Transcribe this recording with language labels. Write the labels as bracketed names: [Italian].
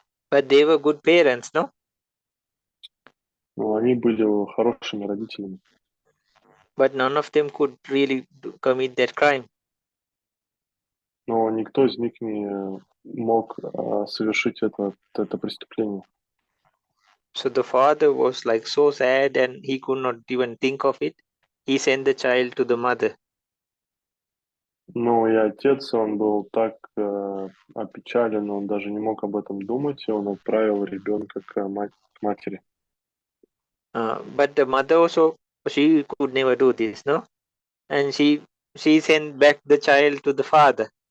[English] But they were good parents, no? [Russian] Но они были хорошими родителями. [English] But none of them could really commit that crime. [Russian] Но никто из них не мог совершить это преступление. [English] So the father was like so sad and he could not even think of it. He sent the child to the mother. [Russian] Но и отец, он был так опечален, он даже не мог об этом думать, и он отправил ребенка к матери. [English] But the mother also, she could never do this, no? And she sent back the child to the father.